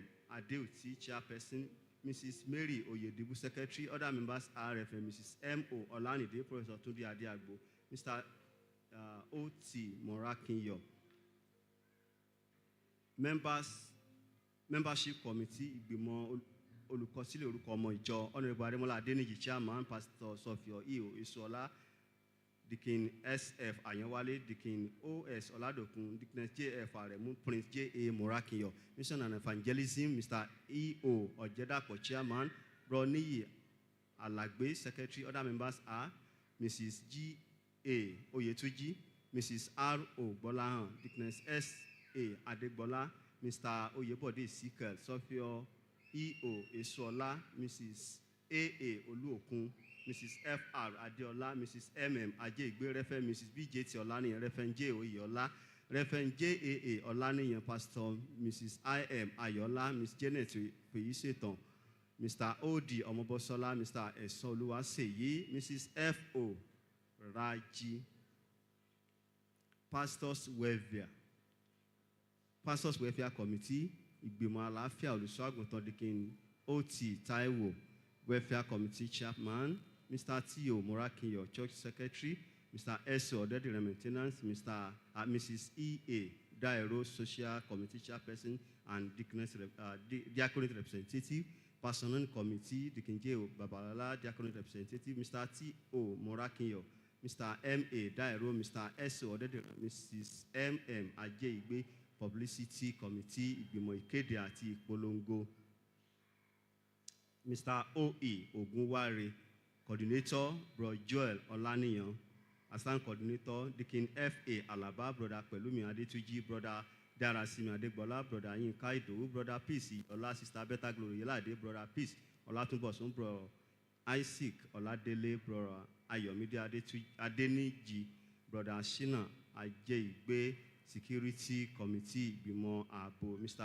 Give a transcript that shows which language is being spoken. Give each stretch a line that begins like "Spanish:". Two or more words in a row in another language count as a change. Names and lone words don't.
English: Adeoti, Chairperson, Mrs. Mary Oyedibu, Secretary. Other members are Reverend Mrs. M.O. Olanide, Professor Tunde Adeagbo, Mr. O.T. Morakinyo. Membership Committee,
Yoruba: Ìgbìmọ̀ Olùkọsílẹ̀ Orúkọ Ọmọ Ìjọ,
English: Honorable Ademola Adeniji, Chairman, Pastor Sofio E.O. Isola, Deacon S.F. Ayanwale, Deacon O.S. Oladokun, Deacon J.F. Aremu, Prince J.A. Morakinyo. Mission and Evangelism, Mr. E.O. Ojedapo, Chairman, Broniyi Alagbe, Secretary. Other members are Mrs. G.A. Oyetuji, Mrs. R.O. Bolahan, Deacon S.A. Adegbola, Mr. Oyebode Sikel, Sofio E.O. Esola, Mrs. A.A. Oluokun, Mrs. F.R. Adeola, Mrs. M.M. Ajegbe, Reverend Mrs. B.J.T. Olaniyan, Reverend J.O. Iyola, Reverend J.A.A. Olaniyan, Pastor Mrs. I.M. Ayola, Ms. Janet Peyisetan, Mr. O.D. Omobosola, Mr. Esoluwaseyi, Mrs. F.O. Raji. Pastors Welfare Committee,
Yoruba: Ìgbìmọ̀ Àlàáfíà Olùṣọ́-àgùntàn,
English: Deacon O.T. Taiwo, Welfare Committee Chairman, Mr. T.O. Morakinyo, Church Secretary, Mr. S.O. Odediran, Maintenance, Mrs. E.A. Dairo, Social Committee Chairperson and Diaconate Representative, Personnel Committee, Deacon J.O. Babalola, Diaconate Representative, Mr. T.O. Morakinyo, Mr. M.A. Dairo, Mr. S.O. Odediran, Mrs. M.M. Ajegbe, Publicity Committee,
Yoruba: Ìgbìmọ̀ Ìkéde àti Ìpolongo,
English: Mr. O.E. Ogunware, Coordinator, Bro Joel Olaniyan, Assistant Coordinator, Deacon F.A. Alaba, Brother Pelumi Adetuji, Brother Darasimi Adegbola, Brother Yinka Idowu, Brother Peace Ola, Sister Beta Glory Yelade, Brother Peace Olatunbosun, Brother Isaac Oladele, Brother Ayomide Adeniji, Brother Shina Ajeigbe, Security Committee, Bimo Abo, Mr.